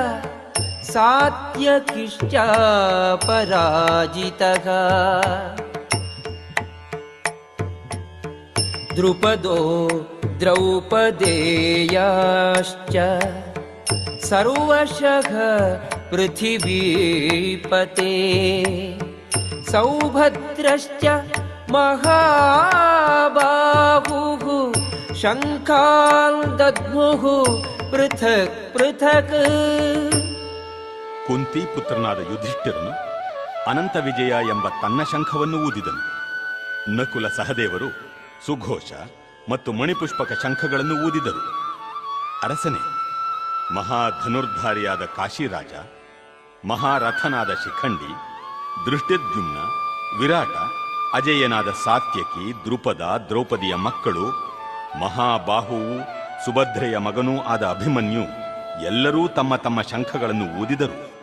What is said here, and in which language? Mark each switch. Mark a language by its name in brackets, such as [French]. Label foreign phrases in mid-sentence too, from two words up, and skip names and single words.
[Sanskrit] सात्यकिश्च पराजितः द्रुपदो द्रौपदेयाश्च सर्वशः पृथिवीपते सौभद्रश्च महाबाहुः शंखान् दद्मुः पृथक् पृथक्. [Kannada] ಕುಂತಿ ಪುತ್ರನಾದ ಯುಧಿಷ್ಠಿರನು ಅನಂತ ವಿಜಯ ಎಂಬ ತನ್ನ ಶಂಖವನ್ನು ಊದಿದನು. ನಕುಲ ಸಹದೇವರು ಸುಘೋಷ ಮತ್ತು ಮಣಿಪುಷ್ಪಕ ಶಂಖಗಳನ್ನು ಊದಿದರು. ಅರಸನೇ, ಮಹಾಧನುರ್ಧಾರಿಯಾದ ಕಾಶಿರಾಜ, ಮಹಾರಥನಾದ ಶಿಖಂಡಿ, ದೃಷ್ಟದ್ಯುಮ್ನ, ವಿರಾಟ, ಅಜೇಯನಾದ ಸಾತ್ಯಕಿ, ದ್ರುಪದ, ದ್ರೌಪದಿಯ ಮಕ್ಕಳು, ಮಹಾಬಾಹುವು, ಸುಭದ್ರೆಯ ಮಗನೂ ಆದ ಅಭಿಮನ್ಯು ಎಲ್ಲರೂ ತಮ್ಮ ತಮ್ಮ ಶಂಖಗಳನ್ನು ಊದಿದರು.